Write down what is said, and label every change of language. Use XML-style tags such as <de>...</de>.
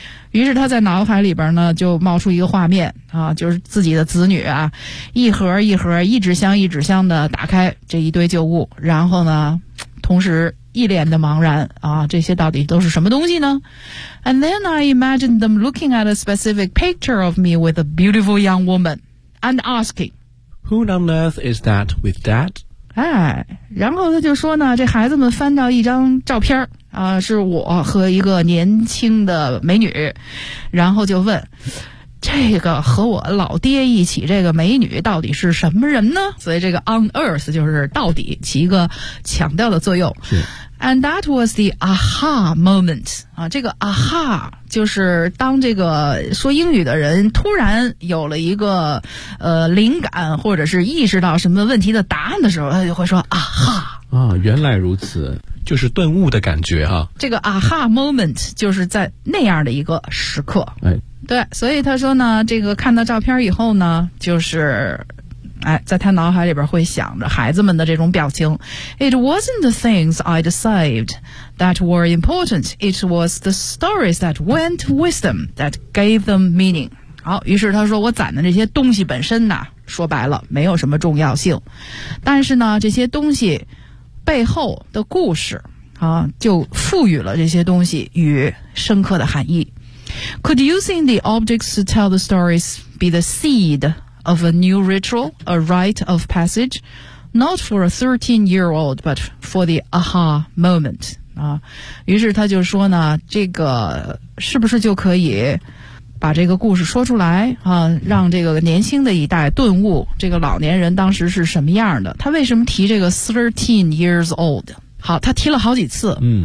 <zh>于是他在脑海里边呢就冒出一个画面啊，就是自己的子女啊，一盒一盒一纸箱一纸箱的打开这一堆旧物，然后呢同时一脸的茫然啊，这些到底都是什么东西呢？</zh> <en>And then I imagined them looking at a specific picture of me with a beautiful young woman and asking, Who on earth is that with that?</en> <zh>哎，然后他就说呢，这孩子们翻到一张照片啊，是我和一个年轻的美女，然后就问这个和我老爹一起这个美女到底是什么人呢？所以这个 on earth 就是到底起一个强调的作用。是</zh> <en>And that was the aha moment</en> <zh>啊，这个 aha 就是当这个说英语的人突然有了一个灵感，或者是意识到什么问题的答案的时候，他就会说 aha 啊，原来如此，就是顿悟的感觉哈。这个 aha moment 就是在那样的一个时刻。哎，对，所以他说呢，这个看到照片以后呢，就是，哎，在他脑海里边会想着孩子们的这种表情。</zh> <en>It wasn't the things I'd saved that were important. It was the stories that went with them that gave them meaning.</en> <zh>好，于是他说，我攒的这些东西本身呢，说白了没有什么重要性，但是呢，这些东西背后的故事啊，就赋予了这些东西与深刻的含义。</zh> <en>Could using the objects to tell the stories be the seed of a new ritual, a rite of passage, not for a 13-year-old, but for the aha moment?</en> <zh>啊，于是他就说呢，这个是不是就可以把这个故事说出来啊，让这个年轻的一代顿悟这个老年人当时是什么样的？他为什么提这个 13-year-old? 好，他提了好几次，嗯</zh>